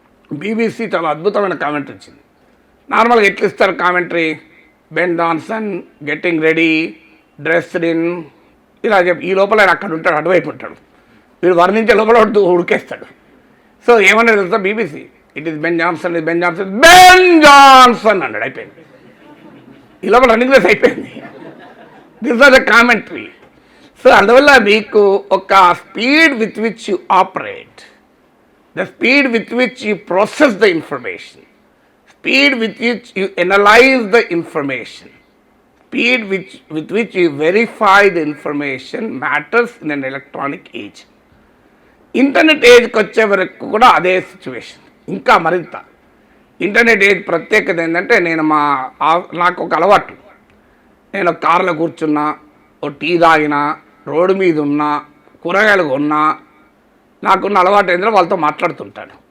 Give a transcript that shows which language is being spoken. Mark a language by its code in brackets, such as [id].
[te] BBC చాలా అద్భుతమైన commentary ఇచ్చింది. నార్మల్గా ఎట్లా ఇస్తారు commentary, Ben Johnson [en] getting ready, dressed in, [te] ఇలా చెప్పి ఈ లోపల ఆయన అక్కడ ఉంటాడు, అటువైపు ఉంటాడు, వీడు వర్ణించే లోపల ఉడికేస్తాడు. సో ఏమన్నా తెలుసా BBC, [en] it is Ben Johnson, [te] ఇది బెన్ జాన్సన్, బెన్ జాన్సన్ అన్నాడు, అయిపోయింది. ఈ లోపల రన్నింగ్ రేస్ అయిపోయింది. [en] This are the commentary. So [te] అందువల్ల మీకు ఒక [en] Speed with which you operate, the speed with which you process the information, speed with which you analyze the information, speed with which you verify the information matters in an electronic age. [te] Internet ఏజ్కి వచ్చే వరకు కూడా అదే situation, ఇంకా మరింత. Internet age ప్రత్యేకత ఏంటంటే, నాకు ఒక అలవాటు, నేను కార్లో కూర్చున్నా, ఓ టీ తాగినా, రోడ్డు మీద ఉన్నా, కూరగాయలు కొన్నా, నాకున్న అలవాటు ఏంటంటే వాళ్ళతో మాట్లాడుతుంటాను.